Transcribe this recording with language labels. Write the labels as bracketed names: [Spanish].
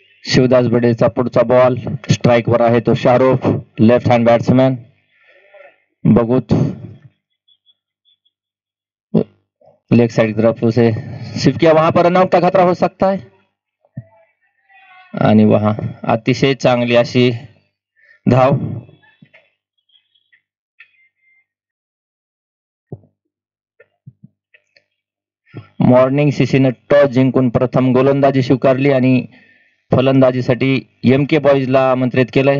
[Marathi] शिवदास बडेचा पुढचा ball strike वर आहे तो Shahrukh left hand batsman. [Hindi] बघूत leg side तरफ उसे शिफ्ट किया. वहां पर रनआउट का खतरा हो सकता है. [Marathi] आणि वहां अतिशय चांगली अशी धाव. मॉर्निंग सीसीने टॉस जिंकून प्रथम गोलंदाजी स्वीकारली आणि फलंदाजीसाठी एम के बॉईजला आमंत्रित केलंय.